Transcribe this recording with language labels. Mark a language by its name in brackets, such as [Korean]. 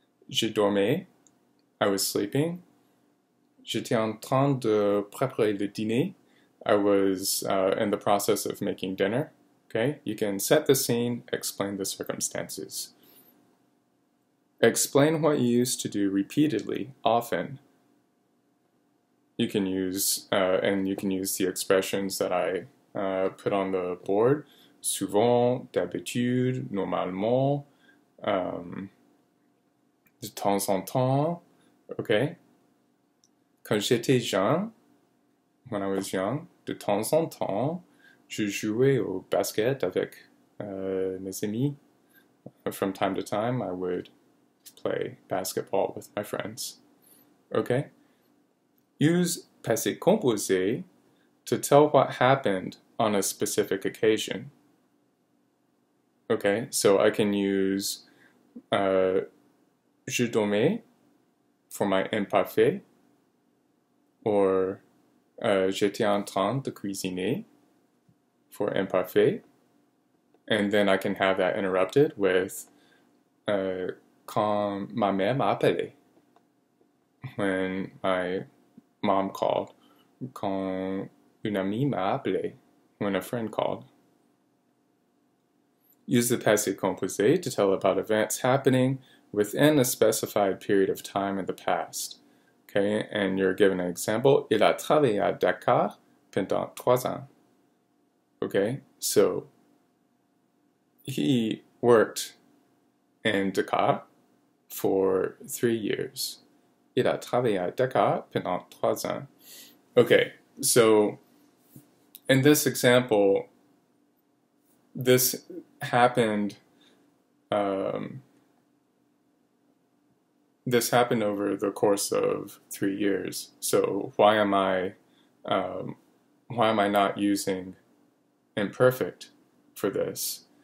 [French] J'ai dormi. [English] I was sleeping. [French] J'étais en train de préparer le dîner. [English] I was in the process of making dinner. Okay, you can set the scene, explain the circumstances. Explain what you used to do repeatedly, often. You can use, the expressions that I put on the board. [French] Souvent, d'habitude, normalement, de temps en temps. Okay. Quand j'étais jeune, [English] when I was young, [French] de temps en temps, je jouais au basket avec mes amis. [English] From time to time, I would play basketball with my friends. Okay? Use passé composé to tell what happened on a specific occasion. Okay, so I can use [French] je dormais [English] for my imparfait, or [French] j'étais en train de cuisiner [English] for imparfait, and then I can have that interrupted with [French] quand ma mère m'a appelé, [English] when my mom called, [French] quand une amie m'a appelé, [English] when a friend called. Use the passé composé to tell about events happening within a specified period of time in the past. Okay, and you're given an example. [French] Il a travaillé à Dakar pendant 3 ans. [English] Okay, so he worked in Dakar for 3 years. [French] Il a travaillé à Dakar pendant 3 ans. [English] Okay, so in this example, this happened over the course of 3 years. So why am I not using imperfect for this?